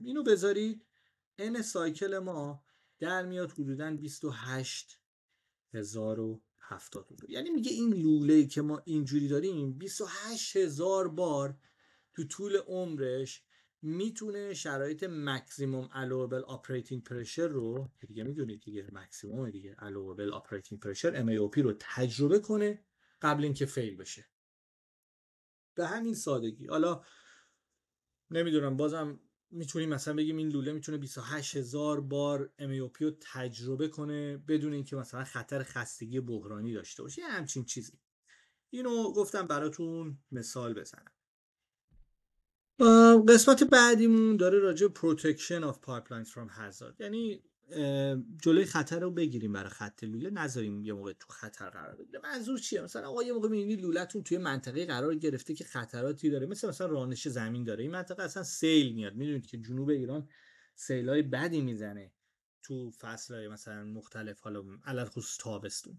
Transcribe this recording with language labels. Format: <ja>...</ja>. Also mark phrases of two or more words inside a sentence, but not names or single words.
<fa>اینو بذارید n سایکل ما در میاد حدوداً 28,000 70 میلیون. یعنی میگه این لوله‌ای که ما اینجوری داریم 28000 بار تو طول عمرش میتونه شرایط ماکسیموم</fa> <en>allowable operating pressure</en> <fa>رو دیگه میدونید دیگه ماکسیموم دیگه</fa> <en>allowable operating pressure</en> <fa>MAOP رو تجربه کنه قبل اینکه فیل بشه. به همین سادگی. حالا نمیدونم، بازم میتونیم مثلا بگیم این لوله میتونه 28000 بار MAOP رو تجربه کنه بدون اینکه مثلا خطر خستگی بحرانی داشته باشه، یه همچین چیزی. اینو گفتم براتون مثال بزنم. قسمت بعدیمون داره راجع به</fa> <en>protection of pipelines from hazard،</en> <fa>یعنی جلوی خطر رو بگیریم برای خط لوله، نذاریم یه موقع تو خطر قرار بگیره. منظور چیه؟ مثلا آقا یه موقع می‌بینید لوله‌تون توی منطقه قرار گرفته که خطراتی داره، مثلا رانش زمین داره، این منطقه اصلا سیل میاد، میدونید که جنوب ایران سیلای بدی میزنه تو فصل‌های مثلا مختلف، حالا علل خصوص تابستون.</fa>